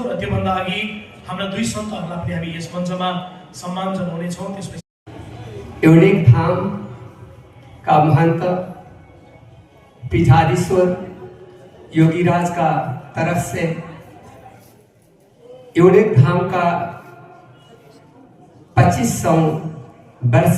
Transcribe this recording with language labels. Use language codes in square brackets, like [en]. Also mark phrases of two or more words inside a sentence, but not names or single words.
[ne] र त्योभन्दा अघि हाम्रा दुई सन्तहरूलाई पनि हामी यस मञ्चमा सम्मान जनाउनेछौँ। त्यसपछि [hi] युनिक धाम का महंत पीठाधीश्वर योगीराज का तरफ से युनिक धाम का 2500 वर्ष